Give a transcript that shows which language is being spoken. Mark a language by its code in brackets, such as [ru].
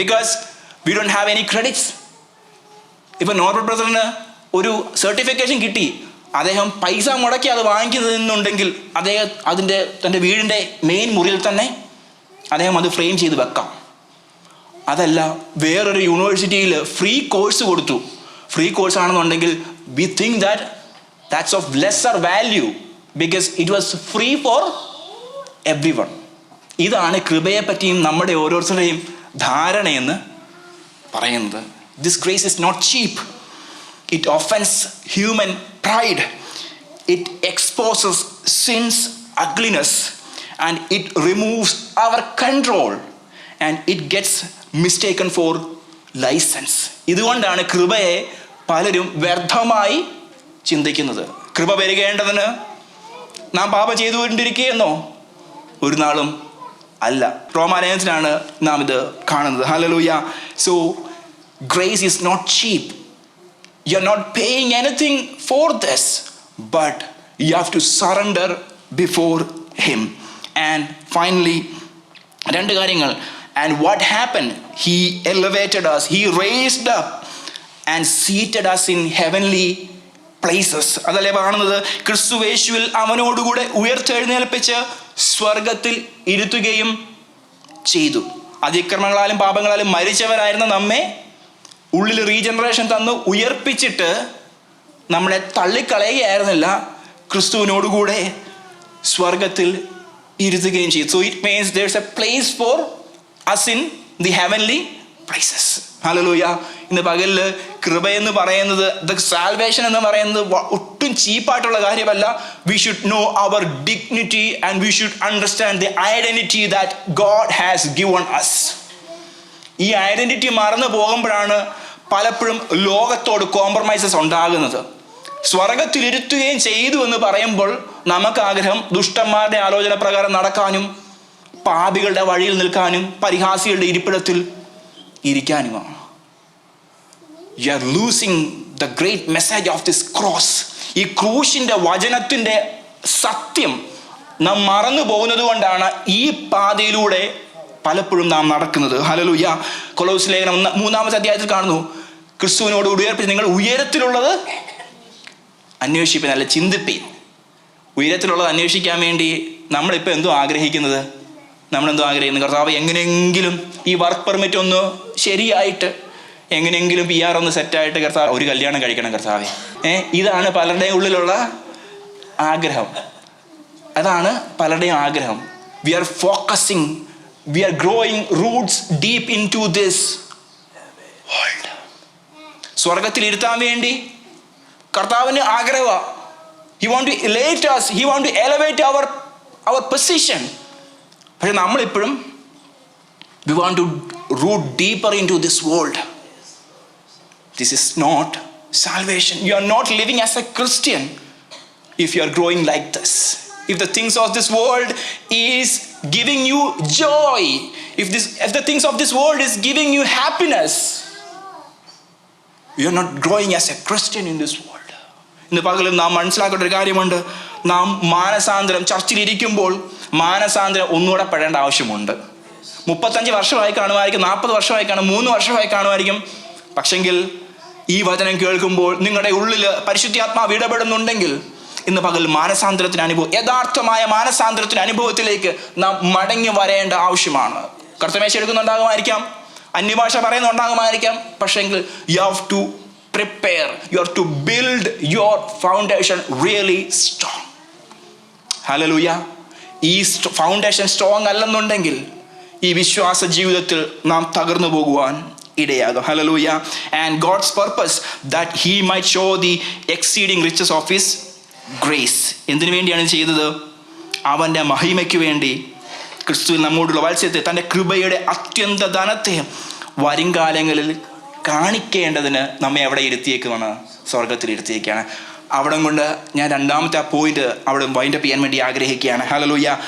[en] Because we don't have any credits. [ml] ഇപ്പം Norbert ബ്രദറിന് ഒരു certification കിട്ടി, അദ്ദേഹം പൈസ മുടക്കി അത് വാങ്ങിക്കുന്നതെന്നുണ്ടെങ്കിൽ അദ്ദേഹം തൻ്റെ വീടിൻ്റെ മെയിൻ മുറിയിൽ തന്നെ അദ്ദേഹം അത് ഫ്രെയിം ചെയ്ത് വെക്കാം. അതല്ല, വേറൊരു യൂണിവേഴ്സിറ്റിയിൽ ഫ്രീ കോഴ്സ് കൊടുത്തു. [en] free course [ml] ആണെന്നുണ്ടെങ്കിൽ [en] We think that's of lesser value because it was free for everyone. [ml] ഇതാണ് കൃപയെ പറ്റിയും നമ്മുടെ ഓരോരുത്തരുടെയും ധാരണയെന്ന് പറയുന്നത്. [en] This grace is not cheap. It offends human pride. It exposes sin's ugliness and it removes our control and it gets mistaken for license. [ml] ഇതുകൊണ്ടാണ് കൃപയെ പലരും വ്യർത്ഥമായി ചിന്തിക്കുന്നത്. കൃപ പെരുകേണ്ടതിന് നാം പാപം ചെയ്തുകൊണ്ടിരിക്കുകയെന്നോ? ഒരു നാളും അല്ല. റോമാലേഖനത്തിലാണ് നാം ഇത് കാണുന്നത്. Hallelujah. [en] So grace is not cheap. You are not paying anything for this, but you have to surrender before him. And finally 2 കാര്യങ്ങൾ. And what happen? He elevated us, he raised up and seated us in heavenly places. [ml] അതല്ലേ കാണുന്നത്? ക്രിസ്തുവേശുവിൽ അവനോടുകൂടെ ഉയർത്തെഴുന്നേൽപ്പിച്ച് സ്വർഗത്തിൽ ഇരുത്തുകയും ചെയ്തു. അതിക്രമങ്ങളാലും പാപങ്ങളാലും മരിച്ചവരായിരുന്ന നമ്മെ ഉള്ളിൽ regeneration തന്നു ഉയർപ്പിച്ചിട്ട് നമ്മളെ തള്ളിക്കളയുകയായിരുന്നില്ല, ക്രിസ്തുവിനോടുകൂടെ സ്വർഗത്തിൽ ഇരുത്തുകയും ചെയ്തു. So it means [en] there is a place for us in the heavenly places. Hallelujah. [ml] ഇന്ന് പകലിൽ കൃപയെന്ന് പറയുന്നത്, ദ സാൽവേഷൻ എന്ന് പറയുന്നത് ഒട്ടും ചീപ്പായിട്ടുള്ള കാര്യമല്ല. [en] We should know our dignity and we should understand the identity that God has given us. [ml] ഈ identity മറന്നു പോകുമ്പോഴാണ് പലപ്പോഴും ലോകത്തോട് കോംപ്രമൈസസ് ഉണ്ടാകുന്നത്. സ്വർഗത്തിലിരുത്തുകയും ചെയ്തു എന്ന് പറയുമ്പോൾ നമുക്ക് ആഗ്രഹം ദുഷ്ടന്മാരുടെ ആലോചന പ്രകാരം നടക്കാനും പാപികളുടെ വഴിയിൽ നിൽക്കാനും പരിഹാസികളുടെ ഇരിപ്പിടത്തിൽ ഇരിക്കാനുമാണ്. [en] You are losing the great message of this cross. [ml] ഈ ക്രൂശിന്റെ വചനത്തിന്റെ സത്യം നാം മറന്നു പോകുന്നത് കൊണ്ടാണ് ഈ പാതയിലൂടെ പലപ്പോഴും നാം നടക്കുന്നത്. ഹല്ലേലൂയ. കൊലോസ്യ ലേഖനം 3-ാമത്തെ അധ്യായത്തിൽ കാണുന്നു, ക്രിസ്തുവിനോട് ഉയർപ്പിച്ച് നിങ്ങൾ ഉയരത്തിലുള്ളത് അന്വേഷിപ്പിൻ, അല്ല ചിന്തിപ്പിൻ. ഉയരത്തിലുള്ളത് അന്വേഷിക്കാൻ വേണ്ടി നമ്മളിപ്പോൾ എന്തോ ആഗ്രഹിക്കുന്നത്? നമ്മളെന്തോ ആഗ്രഹിക്കുന്നത്? കർത്താവ് എങ്ങനെയെങ്കിലും ഈ വർക്ക് പെർമിറ്റ് ഒന്ന് ശരിയായിട്ട്, എങ്ങനെയെങ്കിലും PR ഒന്ന് സെറ്റായിട്ട് കർത്താവ് ഒരു കല്യാണം കഴിക്കണം കർത്താവെ. ഇതാണ് പലരുടെയും ഉള്ളിലുള്ള ആഗ്രഹം. അതാണ് പലരുടെയും ആഗ്രഹം. [en] We are focusing, we are growing roots deep into this world. [ml] സ്വർഗത്തിൽ ഇരുത്താൻ വേണ്ടി കർത്താവിന് ആഗ്രഹമാണ്. [en] He want to elevate us, he want to elevate our position. [ml] പക്ഷെ നമ്മളിപ്പോഴും [en] we want to root deeper into this world. This is not salvation. You are not living as a Christian if you are growing like this. If the things of this world is giving you joy, if the things of this world is giving you happiness, you are not growing as a Christian in this world. [ml] ഇന്ന് പകലും നാം മനസ്സിലാക്കേണ്ട ഒരു കാര്യമുണ്ട്. നാം മാനസാന്തരം, ചർച്ചിലിരിക്കുമ്പോൾ മാനസാന്തരം ഒന്നുകൂടെ പെടേണ്ട ആവശ്യമുണ്ട്. 35 വർഷമായി കാണുമായിരിക്കും, 40 വർഷമായി കാണും, 3 വർഷമായി കാണുമായിരിക്കും. പക്ഷെങ്കിൽ ഈ വചനം കേൾക്കുമ്പോൾ നിങ്ങളുടെ ഉള്ളിൽ പരിശുദ്ധാത്മാവ് ഇടപെടുന്നുണ്ടെങ്കിൽ ഇന്ന് പകൽ മാനസാന്തരത്തിന് അനുഭവം, യഥാർത്ഥമായ മാനസാന്തരത്തിന് അനുഭവത്തിലേക്ക് നാം മടങ്ങി വരേണ്ട ആവശ്യമാണ്. കർത്തമേശ എടുക്കുന്നുണ്ടാകുമായിരിക്കാം, അന്യഭാഷ പറയുന്നുണ്ടാകുമായിരിക്കാം. പക്ഷെങ്കിൽ [en] You have to prepare, you have to build your foundation really strong. Hallelujah. [ml] ഈ ഫൗണ്ടേഷൻ സ്ട്രോങ് അല്ലെന്നുണ്ടെങ്കിൽ ഈ വിശ്വാസ ജീവിതത്തിൽ നാം തകർന്നു പോകുവാൻ ഇടയാകും. Hallelujah. [en] And God's purpose that he might show the exceeding riches of his grace. [ml] എന്തിനു വേണ്ടിയാണ് ചെയ്തത്? അവൻ്റെ മഹിമയ്ക്ക് വേണ്ടി, ക്രിസ്തുവിൽ നമ്മോടുള്ള വാത്സല്യത്തെ, തൻ്റെ കൃപയുടെ അത്യന്ത ധനത്തെ വരുംകാലങ്ങളിൽ കാണിക്കേണ്ടതിന് നമ്മെ എവിടെ ഇരുത്തിയേക്കുമാണ്? സ്വർഗത്തിൽ ഇരുത്തിയേക്കാണ്. അവിടെ കൊണ്ട് ഞാൻ രണ്ടാമത്തെ ആ പോയിന്റ് അവിടെ വൈൻഡപ്പ് ചെയ്യാൻ വേണ്ടി ആഗ്രഹിക്കുകയാണ്. ഹല്ലേലൂയ.